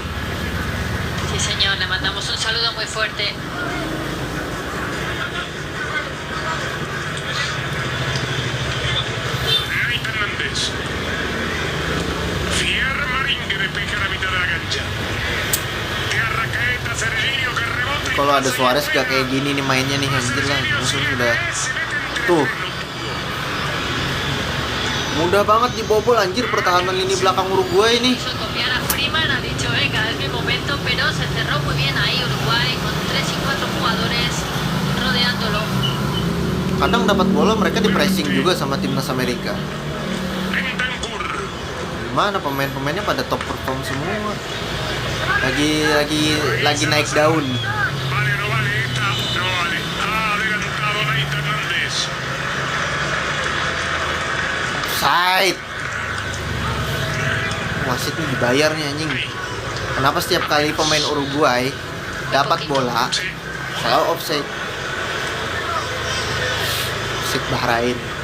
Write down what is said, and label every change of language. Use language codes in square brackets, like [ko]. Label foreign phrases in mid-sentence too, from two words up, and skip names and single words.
[es] Sí, señor, le mandamos un saludo muy fuerte. Nate Hernández. Fier Marín que despeja la mitad de la cancha. Que Arracaeta, Serginho que rebote. [id] Kalau ada Suarez gak kayak gini nih mainnya nih anjir lah. Langsung udah tuh. Mudah banget dibobol anjir pertahanan lini belakang Uruguay nih. [es] Quiso copiar a Freeman, ha dicho, venga, es mi momento, pero se cerró muy bien ahí Uruguay con 3 y 4 jugadores rodeándolo. [id] Kadang dapat bola mereka di pressing juga sama timnas Amerika. Bentancur. Gimana pemain-pemainnya pada [en] top perform [id] semua. Lagi naik daun. [es] Vale, no vale esta. No vale. Ha adelantado Nate Hernández. Offside. [id] Wasit nih dibayar nih anjing. Kenapa setiap kali pemain Uruguay dapat bola [es] Sí. [id] selalu offside? Offside Bahrain.